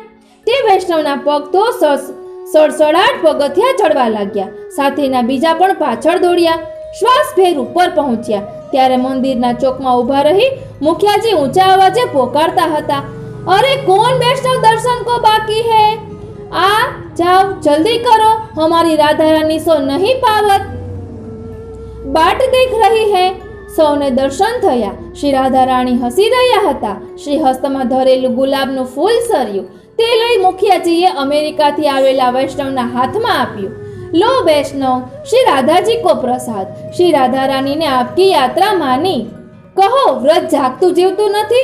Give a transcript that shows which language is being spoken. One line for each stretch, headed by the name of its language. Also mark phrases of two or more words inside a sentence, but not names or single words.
Gujarati: તે વૈષ્ણવના પગ તો સડસડાટ પગથિયા ચડવા લાગ્યા. સાથેના બીજા પણ પાછળ દોડ્યા. શ્વાસ ફેર ઉપર પહોંચ્યા ત્યારે મંદિરના ચોકમાં ઊભા રહી મુખિયાજી ઊંચા અવાજે પોકારતા હતા,
Hindi: अरे कौन वैष्णव दर्शन को बाकी है? आ जाओ, जल्दी करो, हमारी राधा रानी सो नहीं पावत, बाट देख रही है.
Gujarati: સૌને દર્શન થયા. શ્રી રાધા રાણી હસી રહ્યા હતા. શ્રી હસ્તમાં ધરેલું ગુલાબનું ફૂલ સર્યું. તે લઈ મુખિયાજીએ અમેરિકાથી આવેલા વૈષ્ણવના હાથમાં આપ્યું.
Hindi: लो वैष्णव, श्री राधाजी को प्रसाद.
Gujarati: શ્રી રાધા રાણીને
Hindi: आपकी यात्रा
Gujarati: માની. કહો, વ્રત જાગતું જીવતું નથી?